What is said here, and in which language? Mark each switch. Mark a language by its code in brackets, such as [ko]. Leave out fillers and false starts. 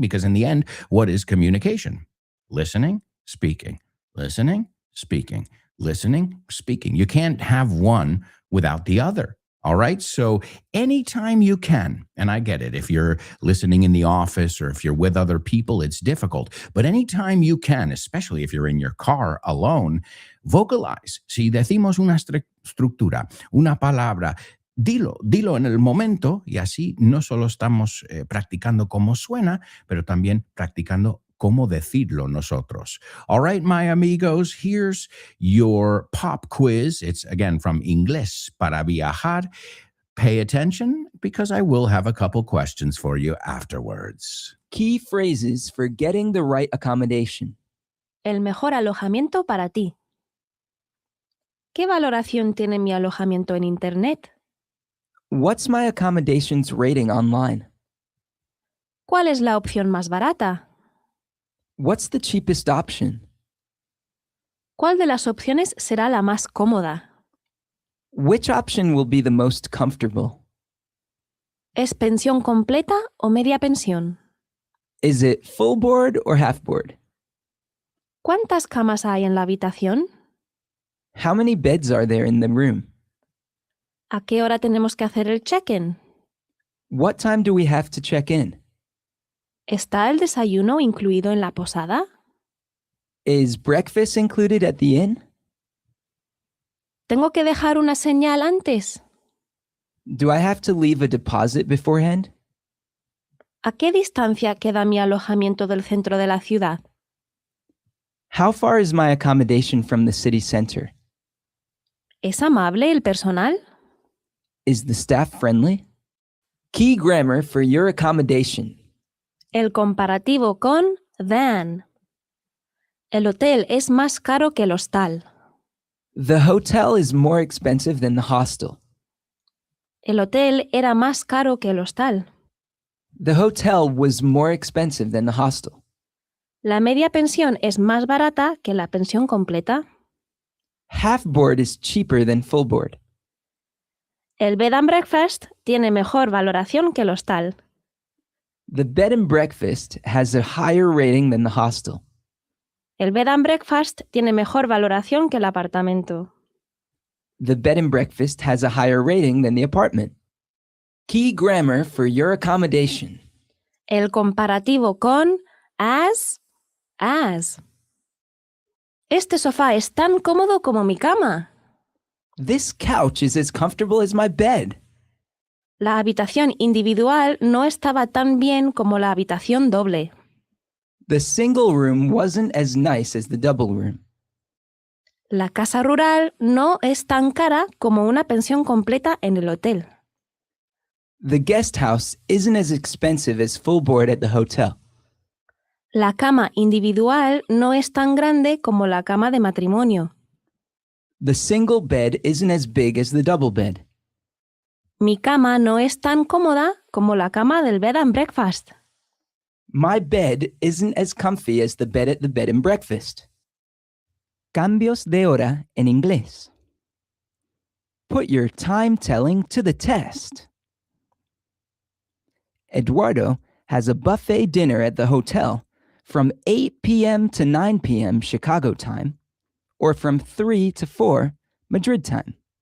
[en] Because in the end, what is communication? Listening, speaking, listening, speaking, listening, speaking. You can't have one without the other. All right. So anytime you can, and I get it, if you're listening in the office or if you're with other people, it's difficult. But anytime you can, especially if you're in your car alone, vocalize. [es] Si decimos una estructura, una palabra, dilo en el momento y así no solo estamos practicando cómo suena, pero también practicando cómo decirlo nosotros. [en] All right, my amigos, here's your pop quiz. It's, again, from Inglés para Viajar. Pay attention because I will have a couple questions for you afterwards. Key phrases for getting the right accommodation. [es] El mejor alojamiento para ti. ¿Qué valoración tiene mi alojamiento en Internet? [en] What's my accommodations rating online? [es] ¿Cuál es la opción más barata? [en] What's the cheapest option? [es] ¿Cuál de las opciones será la más cómoda? [en] Which option will be the most comfortable? [es] ¿Es pensión completa o media pensión? [en] Is it full board or half board? [es] ¿Cuántas camas hay en la habitación? [en] How many beds are there in the room? [es] ¿A qué hora tenemos que hacer el check-in? [en] What time do we have to check in? [es] ¿Está el desayuno incluido en la posada? [en] Is breakfast included at the inn? [es] ¿Tengo que dejar una señal antes? [en] Do I have to leave a deposit beforehand? [es] ¿A qué distancia queda mi alojamiento del centro de la ciudad? [en] How far is my accommodation from the city center? [es] ¿Es amable el personal? [en] Is the staff friendly? Key grammar for your accommodation. [es] El comparativo con than. El hotel es más caro que el hostal. [en] The hotel is more expensive than the hostel. [es] El hotel era más caro que el hostal. [en] The hotel was more expensive than the hostel. [es] La media pensión es más barata que la pensión completa. [en] Half board is cheaper than full board. [es] El bed and breakfast tiene mejor valoración que el hostal. [en] The bed and breakfast has a higher rating than the hostel. [es] El bed and breakfast tiene mejor valoración que el apartamento. [en] The bed and breakfast has a higher rating than the apartment. Key grammar for your accommodation. [es] El comparativo con as. Este sofá es tan cómodo como mi cama. [en] This couch is as comfortable as my bed. [es] La habitación individual no estaba tan bien como la habitación doble. [en] The single room wasn't as nice as the double room. [es] La casa rural no es tan cara como una pensión completa en el hotel. [en] The guest house isn't as expensive as full board at the hotel. [es] La cama individual no es tan grande como la cama de matrimonio. [en] The single bed isn't as big as the double bed. [es] Mi cama no es tan cómoda como la cama del bed and breakfast. [en] My bed isn't as comfy as the bed at the bed and breakfast. [es] Cambios de hora en inglés. [en] Put your time telling to the test. Eduardo has a buffet dinner at the hotel from 8 p.m. to 9 p.m. Chicago time, or from 3 to 4 Madrid time.